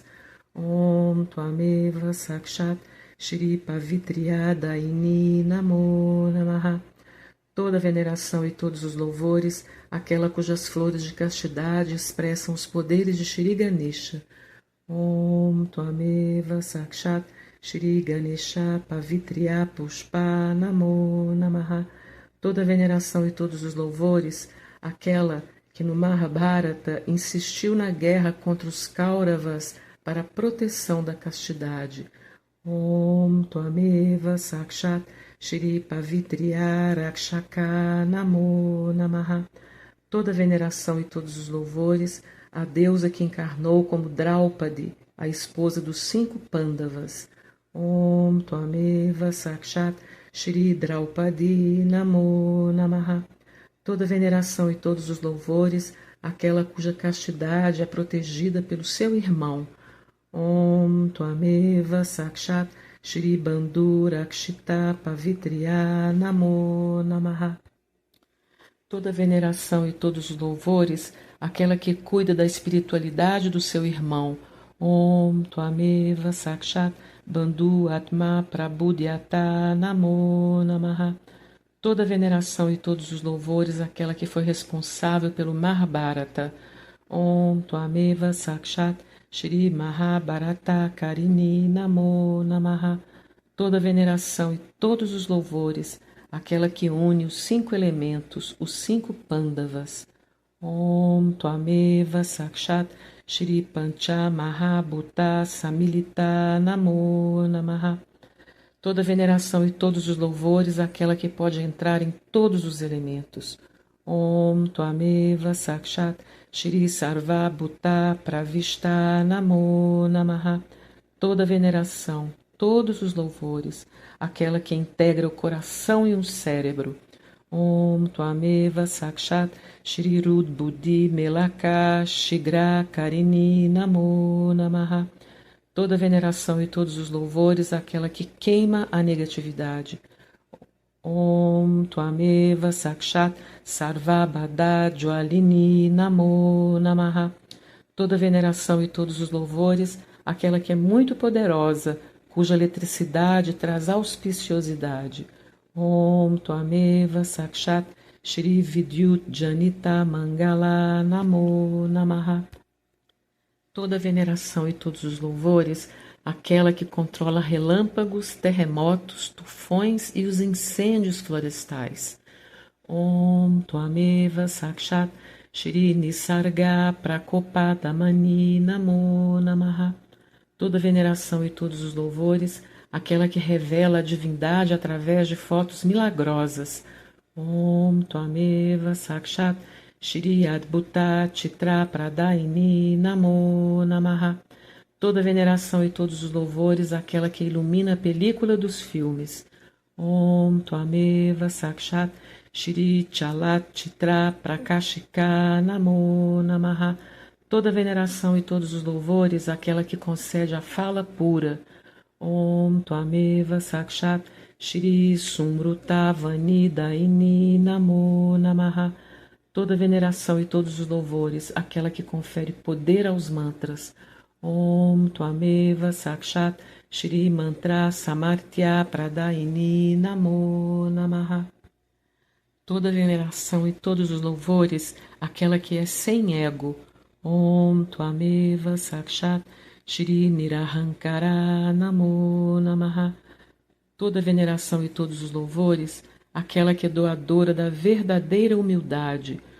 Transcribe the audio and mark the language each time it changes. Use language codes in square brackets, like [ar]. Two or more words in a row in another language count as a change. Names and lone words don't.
[sa] ॐ त्वमेव साक्षात् श्री पवित्रिय दायिनी नमो नमः. [pt] Toda veneração e todos os louvores àquela cujas flores de castidade expressam os poderes de Shri Ganesha. [sa] ॐ त्वमेव साक्षात् श्री गणेश पवित्रिय पुष्पा नमो नमः. [pt] Toda veneração e todos os louvores àquela que no Mahabharata insistiu na guerra contra os Kauravas para a proteção da castidade. [sa] ॐ त्वमेव साक्षात् श्री पवित्रिय रक्षका नमो नमः. [pt] Toda veneração e todos os louvores à deusa que encarnou como Draupadi, a esposa dos 5 Pandavas. [sa] ॐ त्वमेव साक्षात् श्री द्रौपदी नमो नमः. [pt] Toda veneração e todos os louvores àquela cuja castidade é protegida pelo seu irmão. [sa] ॐ त्वमेव साक्षात् श्री बन्धु रक्षित पवित्रिय नमो नमः. [pt] Toda veneração e todos os louvores àquela que cuida da espiritualidade do seu irmão. [sa] ॐ त्वमेव साक्षात् बन्धु आत्म प्रभुद्यता नमो नमः. [pt] Toda veneração e todos os louvores àquela que foi responsável pelo Mahabharata. [sa] ॐ त्वमेव साक्षात् श्री महाभारत कारिणी नमो नमः. [pt] Toda veneração e todos os louvores àquela que une os 5 elementos, os 5 Pandavas. [sa] ॐ त्वमेव साक्षात् श्री पञ्च महाभूत समिलिता नमो नमः. [pt] Toda veneração e todos os louvores àquela que pode entrar em todos os elementos. [sa] ॐ त्वमेव साक्षात् श्री सर्व भूत प्रविष्टा नमो नमः. [pt] Toda veneração, todos os louvores àquela que integra o coração e o cérebro. [sa] ॐ त्वमेव साक्षात् श्री रुद् बुद्धि मेलक शीघ्र कारिणी नमो नमः. [pt] Toda veneração e todos os louvores àquela que queima a negatividade. [sa] ॐ त्वमेव साक्षात् सर्वबाधा ज्वालिनी नमो नमः. [pt] Toda veneração e todos os louvores àquela que é muito poderosa, cuja eletricidade traz auspiciosidade. [sa] ॐ त्वमेव साक्षात् श्री विद्युत् जनित मङ्गला नमो नमः. [pt] Toda veneração e todos os louvores aquela que controla relâmpagos, terremotos, tufões e os incêndios florestais. [sa] ॐ त्वमेव साक्षात् श्री निसर्ग प्रकोपदमनी नमो नमः. [pt] Toda veneração e todos os louvores, aquela que revela a divindade através de fotos milagrosas. [sa] ॐ त्वमेव साक्षात् श्री अद्भुत चित्र प्रदायिनी नमो नमः. [pt] Toda veneração e todos os louvores, aquela que ilumina a película dos filmes. [sa] ॐ त्वमेव साक्षात् श्री चलत् चित्र प्रकाशिका नमो नमः. [pt] Toda veneração e todos os louvores, aquela que concede a fala pura. [sa] ॐ त्वमेव साक्षात् श्री सुमृत वाणीदायिनी नमो नमः. [pt] Toda veneração e todos os louvores, aquela que confere poder aos mantras. [sa] ॐ त्वमेव साक्षात् श्री मन्त्र सामर्थ्य प्रदायिनी नमो नमः. [pt] Toda veneração e todos os louvores, aquela que é sem ego. [sa] ॐ त्वमेव साक्षात् श्री निरहङ्कारा नमो नमः. [pt] Toda veneração e todos os louvores, aquela que é doadora da verdadeira humildade.